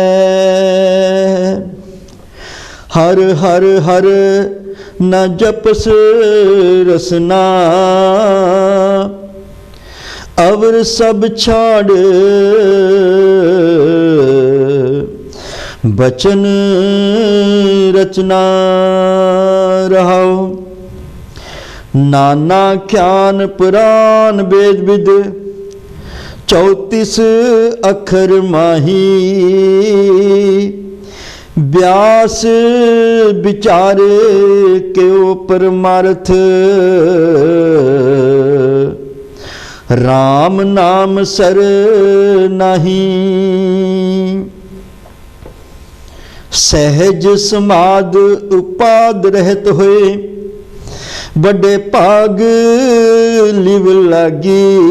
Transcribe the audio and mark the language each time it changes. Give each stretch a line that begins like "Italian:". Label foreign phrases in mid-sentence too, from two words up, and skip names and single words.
Punjabi: ਹਰ ਹਰ ਹਰ ਨ ਜਪਸ ਰਸਨਾ, ਅਵਰ ਸਭ ਛਾੜ ਬਚਨ ਰਚਨਾ ਰਹਾਉ। ਨਾਨਾ ਗਿਆਨ ਪੁਰਾਨ ਵੇਦ ਵਿਦ, 34 ਅੱਖਰ ਮਾਹੀ। ਵਿਆਸ ਵਿਚਾਰੇ ਕਿਉਂ ਪਰਮਾਰਥ, ਰਾਮ ਨਾਮ ਸਰ ਨਹੀਂ। ਸਹਜ ਸਮਾਧ ਉਪਾਦ ਰਹਤ ਹੋਏ, ਬੜੇ ਭਾਗ ਲਿਵ ਲਾਗੀ।